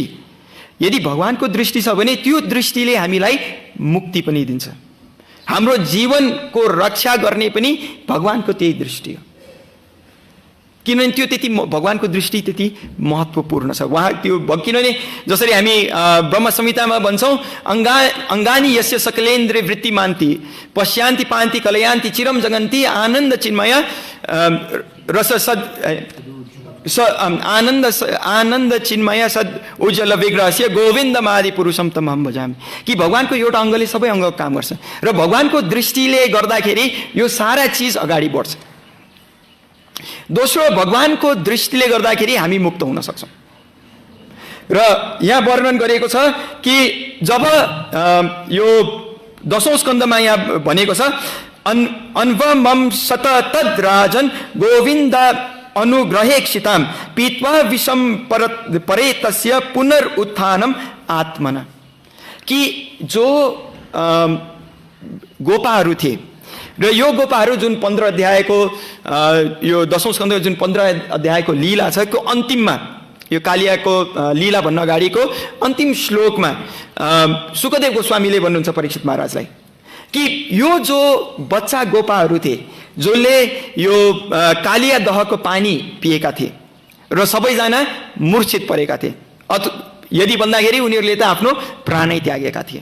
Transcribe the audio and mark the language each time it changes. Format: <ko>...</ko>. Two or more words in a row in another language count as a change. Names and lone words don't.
<ne>यदि भगवानको दृष्टि छ भने त्यो दृष्टिले हामीलाई मुक्ति पनि दिन्छ, हाम्रो जीवनको रक्षा गर्ने पनि भगवानको त्यही दृष्टि हो। किनभने त्यो त्यति भगवानको दृष्टि त्यति महत्त्वपूर्ण छ उहाँ त्यो। किनभने जसरी हामी ब्रह्म संहितामा भन्छौँ,</ne> <sa>अङ्गानी यस्य सकलेन्द्रिय वृत्तिमान्ति पश्यान्ति पान्ति कलयान्ति चिरम जगन्ति आनन्द चिन्मय रस सद आनन्द चिन्मय सद उज्जवल विग्रहस्य गोविन्दमादि पुरुषम तमहम भजामि।</sa> <ne>कि भगवानको एउटा अङ्गले सबै अङ्गको काम गर्छ र भगवानको दृष्टिले गर्दाखेरि यो सारा चिज अगाडि बढ्छ। दोस्रो, भगवानको दृष्टिले गर्दाखेरि हामी मुक्त हुन सक्छौँ। र यहाँ वर्णन गरिएको छ कि जब यो 10औं स्कन्धमा यहाँ भनेको छ,</ne> <sa>अन्वमम सततद राजन गोविन्द अनुग्रहेक्षिताम पीत्वा विषम परेतस्य पुनरुत्थानम आत्मना।</sa> <ne>कि जो गोपाहरू थिए र यो गोपाहरू जुन 15 अध्यायको यो 10औं स्कन्धको जुन 15 अध्यायको लीला छ, को अन्तिममा यो कालियाको लीला भन्न अगाडिको अन्तिम श्लोकमा सुखदेव गोस्वामीले भन्नुहुन्छ परीक्षित महाराजलाई कि यो जो बच्चा गोपाहरू थिए जसले यो कालिया दहको पानी पिएका थिए र सबैजना मूर्छित परेका थिए, यदि भन्दाखेरि उनीहरूले त आफ्नो प्राणै त्यागेका थिए।</ne>